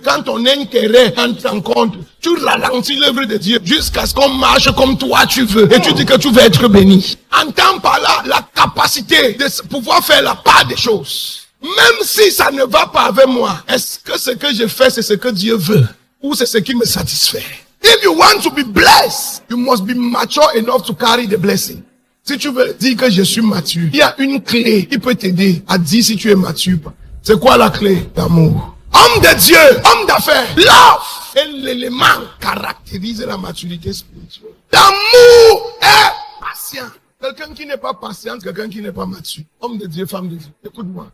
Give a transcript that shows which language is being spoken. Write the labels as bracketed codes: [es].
[fr] Quand ton intérêt entre en compte, tu ralentis l'œuvre de Dieu jusqu'à ce qu'on marche comme toi tu veux. Et tu dis que tu veux être béni. Entends par là la capacité de pouvoir faire la part des choses. Même si ça ne va pas avec moi, est-ce que ce que je fais, c'est ce que Dieu veut? Ou c'est ce qui me satisfait? [en] If you want to be blessed, you must be mature enough to carry the blessing. [fr] Si tu veux dire que je suis mature, il y a une clé qui peut t'aider à dire si tu es mature. C'est quoi la clé? L'amour. Homme de Dieu, homme d'affaires, love est l'élément qui caractérise la maturité spirituelle. L'amour est patient. Quelqu'un qui n'est pas patient, quelqu'un qui n'est pas mature. Homme de Dieu, femme de Dieu. Écoute-moi.